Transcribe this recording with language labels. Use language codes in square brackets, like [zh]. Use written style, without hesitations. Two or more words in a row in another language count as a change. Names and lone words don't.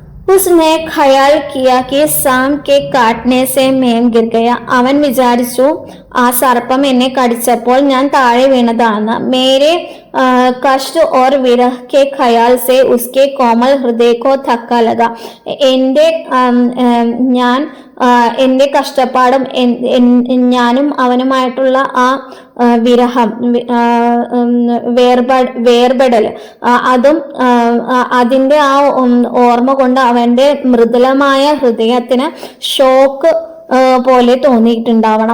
[hi] उसने ख्याल किया कि സാം के काटने से मैं गिर गया. [ml] അവൻ വിചാരിച്ചു ആ സർപ്പം എന്നെ കടിച്ചപ്പോൾ ഞാൻ താഴെ വീണതാണ്. [hi] मेरे कष्ट और विरह के ख्याल से उसके कोमल हृदय को धक्का लगा. [ml] എൻ്റെ ഞാൻ എൻ്റെ കഷ്ടപ്പാടും ഞാനും അവനുമായിട്ടുള്ള ആ വിരഹം, വേർപെടൽ, അതും അതിൻ്റെ ആ ഓർമ്മ കൊണ്ട് അവന്റെ മൃദുലമായ ഹൃദയത്തിന് ഷോക്ക് പോലെ തോന്നിയിട്ടുണ്ടാവണം.